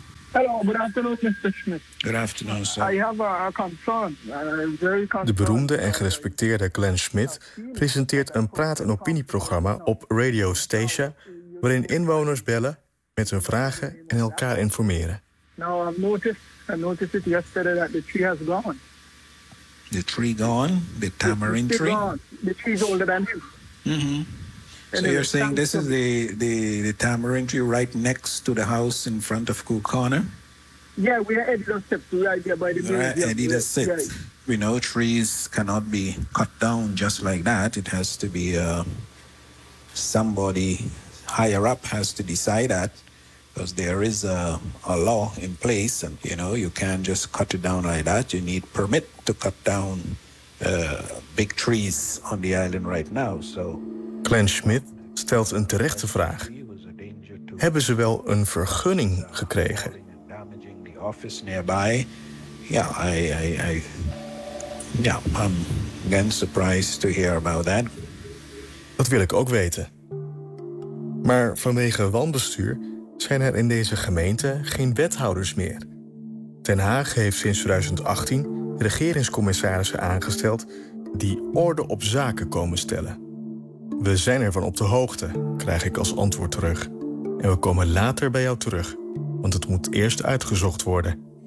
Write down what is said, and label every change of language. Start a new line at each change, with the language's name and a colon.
English: Hello, good afternoon, Mr. Schmidt. Good afternoon, sir. I have a concern. Very concerned.
Dutch: De beroemde en gerespecteerde Glenn Schmidt presenteert een praat- en opinieprogramma op Radio Stacia, waarin inwoners bellen met hun vragen en elkaar informeren.
English: Now, I noticed it yesterday that the tree has gone. The tree gone? The tamarind tree? The tree's older than you. Mm-hmm. So you're saying this is the tamarind tree right next to the house in front of Cool Corner? Yeah, we are Edita Sip, right there by the building. Edita Sip. Yeah. We know trees cannot be cut down just like that. It has to be somebody higher up has to decide that, because there is a law in place, and you know, you can't just cut it down like that. You need permit to cut down big trees on the island right now, so...
Dutch: Glenn Schmidt stelt een terechte vraag. Hebben ze wel een vergunning gekregen?
English: I'm again surprised to hear about that.
Dutch: Dat wil ik ook weten. Maar vanwege wanbestuur zijn er in deze gemeente geen wethouders meer. Den Haag heeft sinds 2018 regeringscommissarissen aangesteld die orde op zaken komen stellen. We zijn ervan op de hoogte, krijg ik als antwoord terug. En we komen later bij jou terug, want het moet eerst uitgezocht worden.